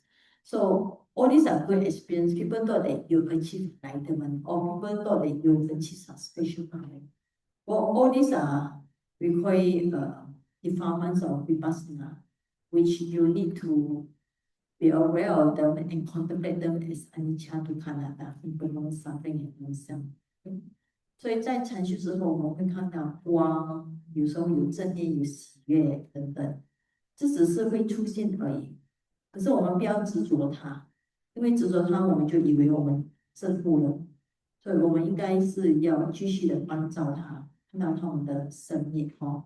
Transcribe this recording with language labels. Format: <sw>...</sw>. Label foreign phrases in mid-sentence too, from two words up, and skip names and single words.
<en>So all these are good experience. People thought that you achieve enlightenment, or people thought that you achieve some special power. Well, all these are require defilements of Vipassana, which you need to be aware of them and contemplate them as</en> <pi>anicca dukkha anatta,</pi> <en>impermanent suffering and non-self.</en> <zh>所以在禅修之后，我们会看到光，有时候有正念、有喜悦等等，这只是会出现而已。可是我们不要执着它，因为执着它，我们就以为我们证悟了。所以我们应该是要继续的关照它，看到他们的生命哦。</zh>